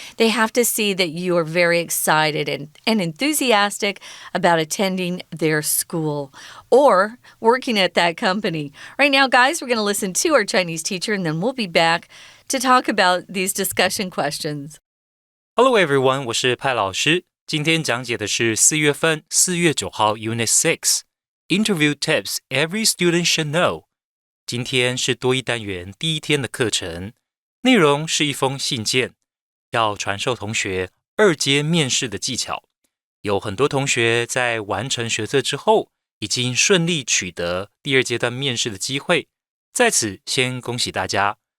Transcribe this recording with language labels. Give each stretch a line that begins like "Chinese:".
English: They have to see that you are very excited and enthusiastic about attending their school or working at that company. Right now, guys, we're going to listen to our Chinese teacher, and then we'll be back to talk about these discussion questions. Hello everyone,
Chinese: 我是派老师。今天讲解的是4月份4月9号
English: Unit6 Interview Tips Every Student Should Know。
Chinese: 今天是多益单元第一天的课程，内容是一封信件，要传授同学2阶面试的技巧。有很多同学在完成学测之后，已经顺利取得第2阶段面试的机会，在此先恭喜大家。